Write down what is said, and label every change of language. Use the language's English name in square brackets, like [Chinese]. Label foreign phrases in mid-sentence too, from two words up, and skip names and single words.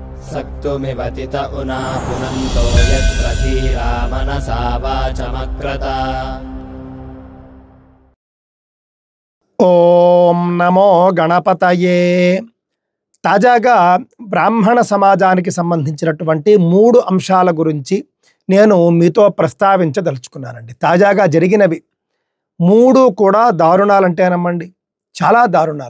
[Sanskrit] सक्तुमिवतित उना पुनन्तो यत्र धीरा मनसा वाचमक्रत। ఓం నమో గణపతయే. [Telugu] తాజాగా బ్రాహ్మణ సమాజానికి సంబంధించినటువంటి 3 అంశాల గురించి నేను మీతో ప్రస్తావించదలుచుకున్నానండి. తాజాగా జరిగినవి 3 కూడా దారుణాలంటేనమ్మండి, చాలా దారుణాలు.